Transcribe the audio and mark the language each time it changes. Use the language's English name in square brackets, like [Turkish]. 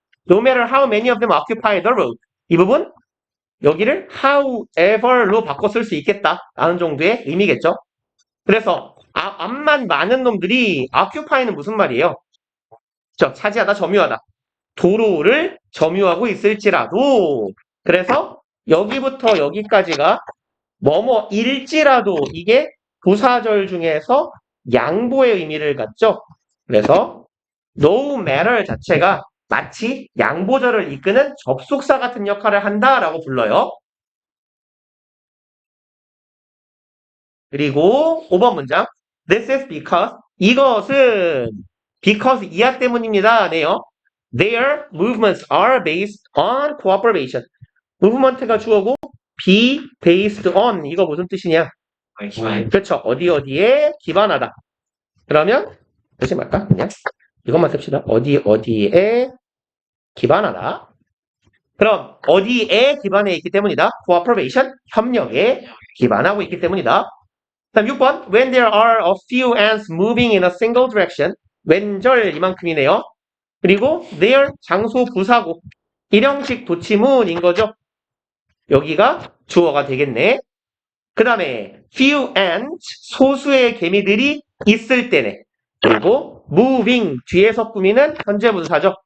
[English] No matter how many of them occupy the road. [Korean] 이 부분 여기를 however로 바꿔 쓸 수 있겠다 라는 정도의 의미겠죠. 그래서 암만 많은 놈들이 occupy는 무슨 말이에요? 차지하다, 점유하다. 도로를 점유하고 있을지라도, 그래서 여기부터 여기까지가 뭐뭐일지라도, 이게 부사절 중에서 양보의 의미를 갖죠. 그래서 no matter 자체가 마치 양보절을 이끄는 접속사 같은 역할을 한다라고 불러요. 그리고 5번 문장. [English] This is because, [Korean] 이것은 because 이하 때문입니다. 네요. [English] Their movements are based on cooperation. [Korean] movement가 주어고 be based on, 이거 무슨 뜻이냐? 그렇죠. 어디에 기반하다. 그러면 쓰지 말까? 그냥 이것만 씁시다. 어디에 기반하다. 그럼 어디에 기반해 있기 때문이다. cooperation, 협력에 기반하고 있기 때문이다. 다음 6번. [English] When there are a few ants moving in a single direction. [Korean] 왼절 이만큼이네요. 그리고 there, 장소 부사고 일형식 도치문인 거죠. 여기가 주어가 되겠네. 그 다음에 few ants, 소수의 개미들이 있을 때네. 그리고 moving, 뒤에서 꾸미는 현재 분사죠.